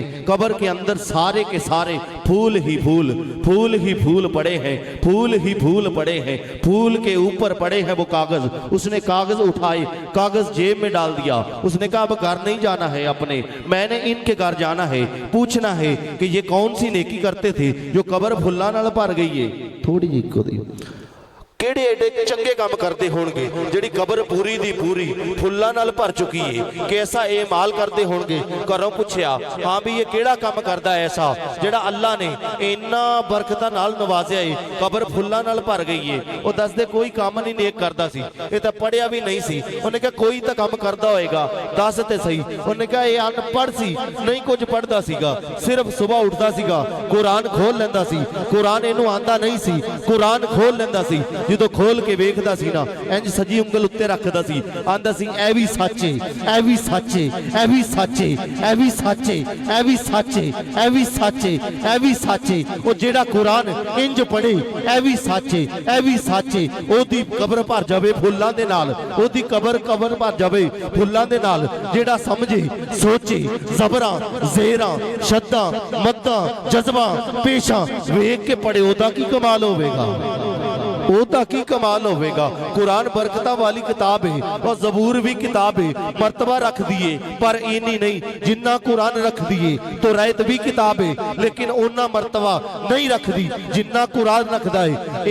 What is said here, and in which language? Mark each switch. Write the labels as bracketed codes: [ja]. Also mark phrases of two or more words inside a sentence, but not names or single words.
[ur] قبر کے اندر سارے کے سارے پھول ہی پھول، پھول ہی پھول پڑے ہیں، پھول ہی پھول پڑے ہیں، پھول کے اوپر پڑے ہیں وہ کاغذ۔ اس نے کاغذ اٹھائے، کاغذ جیب میں ڈال دیا۔ اس نے کہا اب گھر نہیں جانا ہے اپنے، میں نے ان کے گھر جانا ہے، پوچھنا ہے کہ یہ کون سی نیکی کرتے تھے جو قبر [pa] پھلا نال [ur] بھر گئی ہے۔ [pa] تھوڑی جی کو دی کیڑے ایڈے چنگے کام کرتے ہونگے جڑی قبر پوری دی پوری پھلا نال بھر چکی ہے، کیسا اعمال کرتے ہونگے؟ گھروں پوچھیا ہاں بھی یہ کیڑا کام کردا ہے ایسا جڑا اللہ نے اینا برکتاں نال نوازیا ہے، قبر پھلا نال بھر گئی ہے۔ وہ دس دے کوئی کام نہیں نیک کردا سی، یہ تے پڑھیا بھی نہیں سی۔ انہوں نے کہا کوئی تا کام کردا ہوئے گا، دس تے صحیح۔ انہوں نے کہا یہ ان پڑھ سی، نہیں کچھ پڑھدا سی گا، صرف صبح اٹھدا سی گا، قرآن کھول لیندا سی، قرآن اینو آندا نہیں سی، قرآن کھول لیندا سی، جدو کھول کے ویکھدا سی نا انج سجی انگل اتے رکھدا سی، آندا سی اے وی سچے، اے وی سچے، اے وی سچے، اے وی سچے، اے وی سچے، اے وی سچے، اے وی سچے۔ او جیڑا قرآن انج پڑھے اے وی سچے، اے وی سچے، او دی قبر بھر جاوے پھلاں دے نال، او دی قبر بھر جاوے پھلاں دے نال۔ جیڑا سمجھے، سوچے، زبراں، زیراں، شداں، مداں، جذباں، پیشاں ویکھ کے پڑھے، او دا کی کمال ہوے گا، او دا کی کمال ہوئے گا۔ قرآن برکتہ والی کتاب ہے اور زبور بھی کتاب ہے، مرتبہ رکھ دیئے پر اینی نہیں، جنہ قرآن رکھ دیئے تو رائت بھی کتاب ہے لیکن انہ مرتبہ نہیں رکھ دی جنہ قرآن رکھ دائے۔